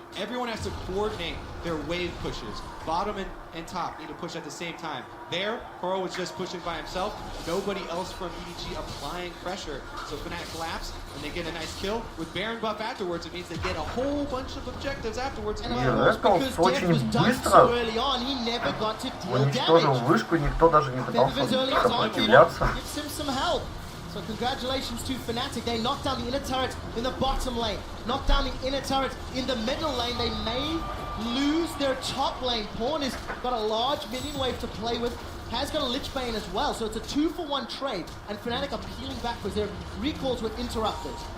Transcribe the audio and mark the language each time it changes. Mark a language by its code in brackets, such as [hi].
[en] Everyone has to coordinate their wave pushes. Bottom and top need to push at the same time. There, Koro was just pushing by himself. Nobody else from EDG applying pressure. So Fnatic collapse and they get a nice kill. With Baron buff afterwards, it means they get a whole bunch of objectives afterwards. Because Def was done so early on, he never got to deal damage. [ru] Вышку, никто даже не пытался сопротивляться. [en] Gives him some help. So congratulations to Fnatic. They knocked down the inner turret in the bottom lane. Knocked down the inner turret in the middle lane. They may lose their top lane. Pawn has got a large minion wave to play with. Has got a Lich Bane as well. So it's a 2-for-1 trade. And Fnatic are peeling backwards. Their recalls were interrupted.